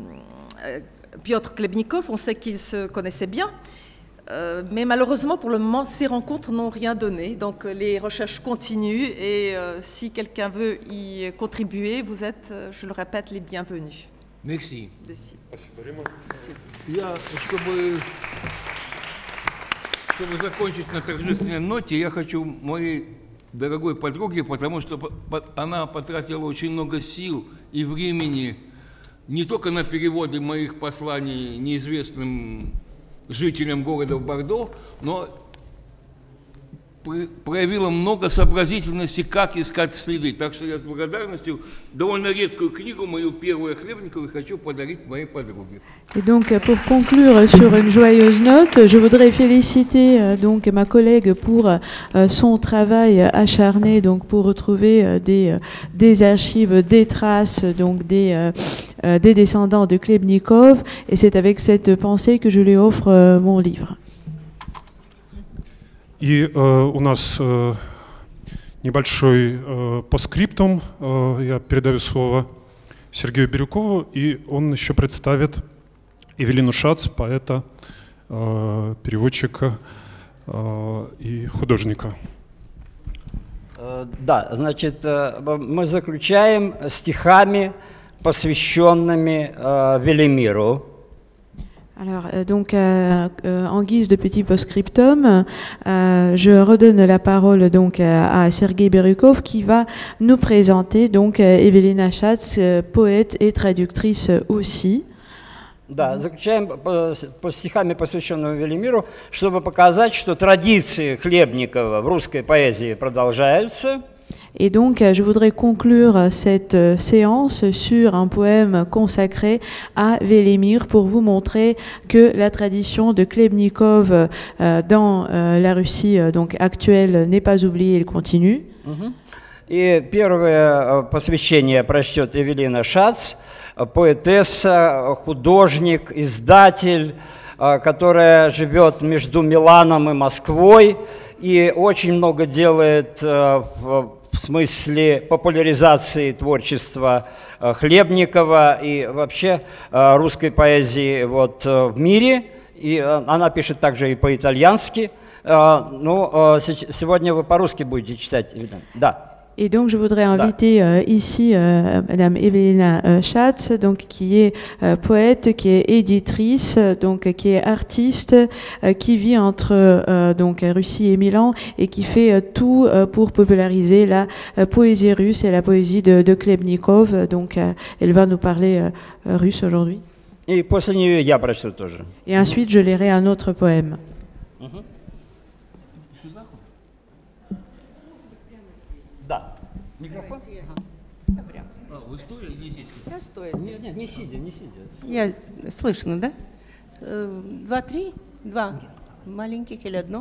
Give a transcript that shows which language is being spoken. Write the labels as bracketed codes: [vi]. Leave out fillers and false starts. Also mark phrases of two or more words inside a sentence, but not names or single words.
[fr] On sait qu'ils se connaissaient bien. Mais malheureusement, pour le moment, ces rencontres n'ont rien donné. Donc les recherches continuent et si quelqu'un veut y contribuer, vous êtes, je le répète, les bienvenus. Merci. Merci. [ru] Я, чтобы закончить на торжественной ноте, я хочу моей дорогой подруге, потому что она потратила очень много сил и времени не только на переводы моих посланий неизвестным жителям города Бордо, но проявила много сообразительности, как искать следы. Так что я с благодарностью довольно редкую книгу, мою первую Хлебникову, хочу подарить моей подруге. [fr] Et donc, pour conclure sur une joyeuse note, je voudrais féliciter donc ma collègue pour son travail acharné, donc pour retrouver des archives, des traces, donc des descendants de Chlebnikov. Et c'est avec cette pensée que je lui offre mon livre. [ru] И у нас небольшой постскриптум. Я передаю слово Сергею Бирюкову, и он еще представит Эвелину Шац, поэта, переводчика и художника. Да, значит, мы заключаем stихами, посвященными Велимиру. [fr] Alors, donc, en guise de petit post-scriptum, je redonne la parole donc à Sergei Birukov qui va nous présenter donc Evelina Schatz, poète et traductrice aussi. [ru] Да, заключаем по стихами, посвященным Велимиру, чтобы показать, что традиции Хлебникова в русской поэзии продолжаются. [fr] Et donc, je voudrais conclure cette séance sur un poème consacré à Velimir pour vous montrer que la tradition de Chlebnikov dans la Russie donc actuelle n'est pas oubliée, elle continue. [ru] И первое посвящение прочтет Эвелина Шац, поэтесса, художник, издатель, которая живет между Миланом и Москвой и очень много делает в смысле популяризации творчества Хлебникова и вообще русской поэзии вот в мире. И она пишет также и по-итальянски. Ну, сегодня вы по-русски будете читать, да. [fr] Et donc, je voudrais inviter ici Madame Evelina Schatz, donc qui est poète, qui est éditrice, donc qui est artiste, qui vit entre donc Russie et Milan et qui fait tout pour populariser la poésie russe et la poésie de Chlebnikov. Donc, elle va nous parler russe aujourd'hui. [ru] Et после нее я прочту тоже. [fr] Et ensuite, je lirai un autre poème. [ru] Да. Микрофон? Вы стоя или здесь? Я стоя. Нет, не сидя, не сидя. Я слышно, да? 2, 3, 2 маленьких или одно?